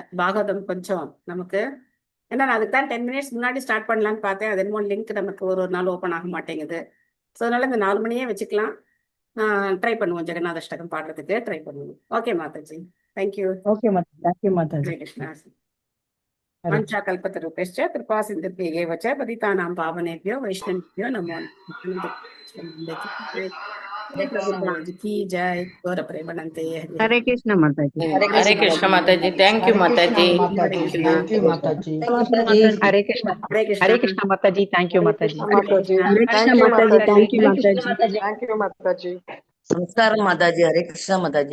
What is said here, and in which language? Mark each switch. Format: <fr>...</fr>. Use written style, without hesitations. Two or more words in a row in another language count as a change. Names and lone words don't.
<ta>பாகவதம் கொஞ்சம் நமக்கு, ஏன்னா நான் அதுக்கு தான் 10 மினிட்ஸ் முன்னாடி ஸ்டார்ட் பண்ணலான்னு பார்த்தேன். அது என்னமோ லிங்க் நமக்கு ஒரு நாள் ஓப்பன் ஆக மாட்டேங்குது. ஸோ அதனால இந்த 4 மணியே வச்சுக்கலாம். ட்ரை பண்ணுவோம், ஜெகநாத அஷ்டகம் பாடுறதுக்கு ட்ரை பண்ணுவோம். ஓகே மாதாஜி, தேங்க்யூ. ஓகே மாதாஜி, தேங்க்யூ மாதாஜி.</ta> <sa>हरे कृष्णा। मञ्चा कल्पत्तरुपेष्ट कृपा சிந்துभ्ये वच पतितानां पावनेभ्यो वैष्णवेभ्यो नमो नमः.</sa> <hi>की जय.</hi> <bn>গৌর প্রেমানন্দে.</bn> <ta>ஹரே கிருஷ்ணா மாதாஜி. ஹரே கிருஷ்ண மாதாஜி. தேங்க்யூ மாதாஜி. தேங்க்யூ மாதாஜி. ஹரே கிருஷ்ணா. ஹரே கிருஷ்ணா மாதாஜி. தேங்க்யூ மாதாஜி. ஹரே கிருஷ்ண மாதாஜி. தேங்க்யூ மாதாஜி. தேங்க்யூ மாதாஜி. நமஸ்காரம் மாதாஜி. ஹரே கிருஷ்ண மாதாஜி.</ta>